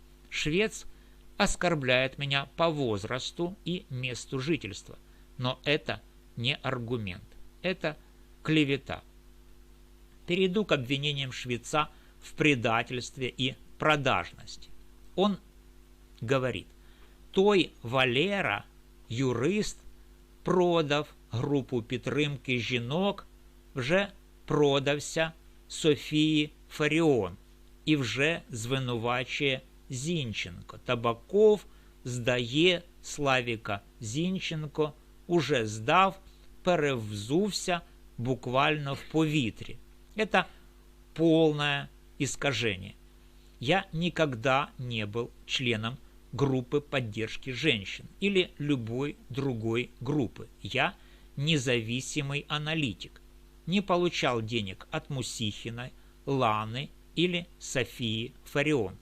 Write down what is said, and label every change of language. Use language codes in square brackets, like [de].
[ru] Швец оскорбляет меня по возрасту и месту жительства, но это не аргумент, это клевета. Перейду к обвинениям швеца в предательстве и продажности. Он говорит: [uk] той Валера, юрист, продав групу підтримки жінок, вже продався Софії Фаріон і вже звинувачує Зінченко. Табаков здає Славіка Зінченко, уже здав, перевзувся буквально в повітрі. [ru] Это полное искажение. Я никогда не был членом группы поддержки женщин или любой другой группы. Я независимый аналитик. Не получал денег от Мусихиной, Ланы или Софии Фарион.